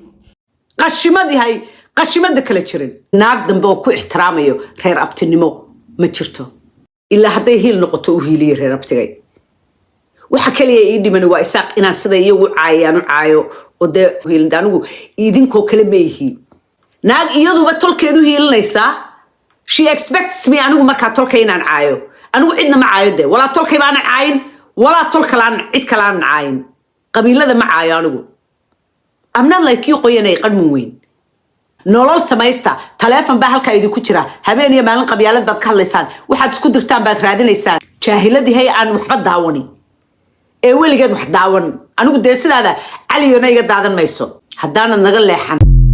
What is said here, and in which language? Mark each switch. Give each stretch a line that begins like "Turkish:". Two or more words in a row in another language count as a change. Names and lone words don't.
Somali: qashimada kala jirin naag dambe oo ku ixtiraamayo reer abtinimo ma jirto ilaa hadday hiil noqoto u hiiliyo reer abtigay waxa kaliya ii dhiman waa isaaq inaan sida iyagu caayaan u caayo oo dee hiilin anigu idinkoo kale ma yihiin naag iyaduba tolkeedu hiilinaysaa
English: she expects me
Somali: anigu markaa tolka inaan caayo anigu cidna ma caayo dee walaa tolkay baanan caayin walaa tol kalaan cid kalaanan caayin qabiilada ma caayo anigu
English: I'm not like you
Somali: qoyanay qadmin weyn nolol samaysta taleefon baa halka idinku jira habeen iyo maalin qabyaalad baad ka hadlaysaan waxaad isku dirtaan baad raadinaysaan jaahiladii hay aan waxba daawani ee weligeed wax daawan anigu dee sidaada caliyona iga daadan mayso haddaanad naga leexan